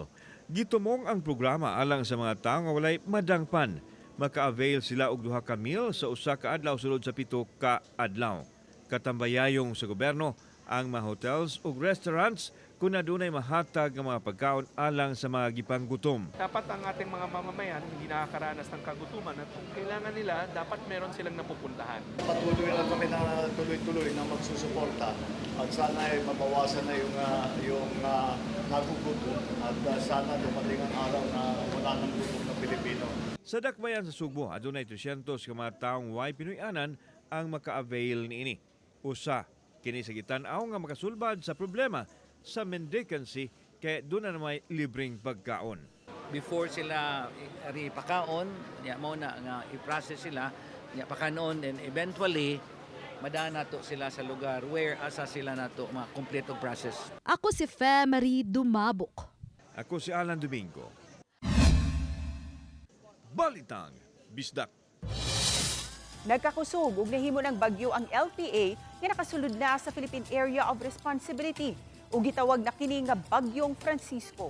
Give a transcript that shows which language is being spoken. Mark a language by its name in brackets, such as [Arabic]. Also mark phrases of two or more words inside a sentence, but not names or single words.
[Cebuano] Gitumong ang programa alang sa mga tawo nga walay madangpan. Maka-avail sila og duha ka meal sa usa ka adlaw sulod sa 7 ka adlaw. Katambayayong sa gobyerno ang mga hotels ug restaurants kung adunay mahatag nga mga pagkaon alang sa mga gipanggutom. [Filipino] Dapat ang ating mga mamamayan hindi nakakaranas ng kagutuman at kung kailangan nila, dapat meron silang napupuntahan. Patuloy lang kami na tuloy-tuloy na magsusuporta at sana ay mabawasan na yung nagugutom at sana dumating ang araw na wala nang gutom na Pilipino. [Cebuano] Sa Dakbayan sa Sugbo, adunay 300 ka mga taong way Pinoyanan ang maka-avail niini. Usa kini sa gitan-aw nga makasulbad sa problema sa mendicancy [Filipino] kaya doon na may libreng pagkaon. [Cebuano] before sila pakaon, mao na nga i-process sila, pakanon, [English] and eventually [Cebuano] madana to sila sa lugar where asa sila nato ma-complete og process. Ako si Fe Marie Dumabok. Ako si Alan Domingo. Balitang Bisdak. Nagkakusog ug nahimo ng bagyo ang LPA nga nakasulod na sa Philippine Area of Responsibility ug gitawag na kini nga Bagyong Francisco.